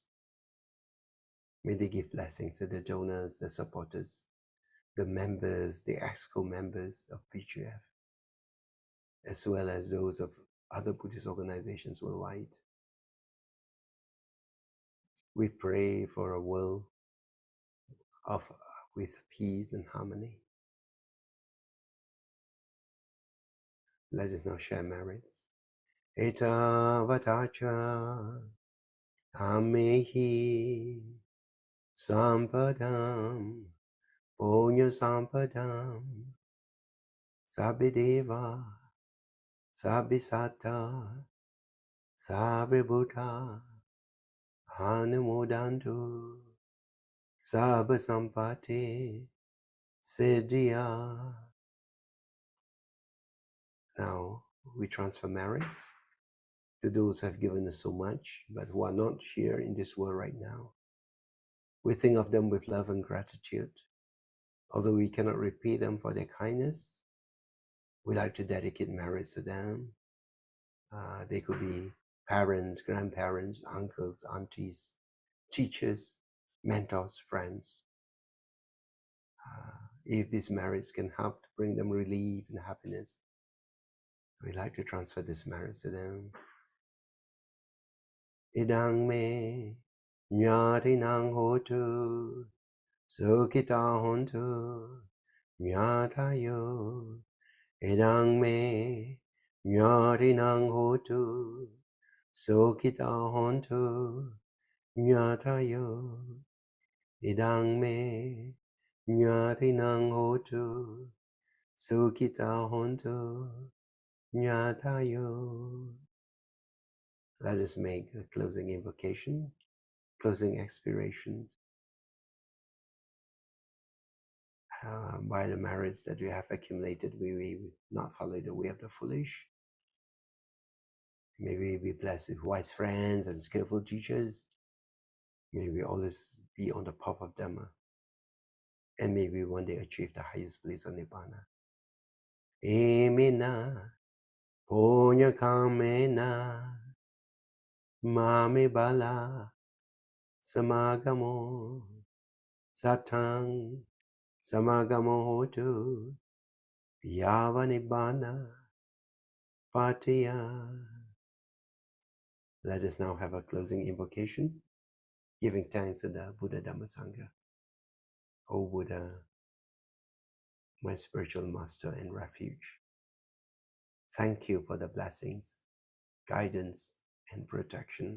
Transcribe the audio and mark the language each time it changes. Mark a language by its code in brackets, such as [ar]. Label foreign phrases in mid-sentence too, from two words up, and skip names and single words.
[en] May they give blessings to the donors, the supporters, the members, the EXCO members of PGF, as well as those of other Buddhist organizations worldwide. We pray for a world with peace and harmony. Let us now share merits. [pi] Eta vatacha amehi sampadam punya sampadam sabideva sabisata sabibuddha hanumodantu sabasampati siddhya. [en] Now we transfer merits to those who have given us so much, but who are not here in this world right now. We think of them with love and gratitude. Although we cannot repay them for their kindness, we like to dedicate merits to them. They could be parents, grandparents, uncles, aunties, teachers, mentors, friends. If these merits can help to bring them relief and happiness, we like to transfer these merits to them. [pi] Idang me nyatinang hotu sukita hontu nyatayo. Idang me nyatinang hotu sukita hontu nyatayo. Idang me nyatinang hotu sukita hontu nyatayo. [en] Let us make a closing invocation, closing expiration by the merits that we have accumulated. We will not follow the way of the foolish. May we be blessed with wise friends and skillful teachers. May we always be on the path of Dhamma. And may we one day achieve the highest bliss of Nibbana. Amen. [pi] Punya kamena mame bala samagamo satang samagamo hotu yavanibana patiya. [en] Let us now have a closing invocation, giving thanks to the Buddha Dhamma Sangha. O Buddha, my spiritual master and refuge, thank you for the blessings, guidance, and protection.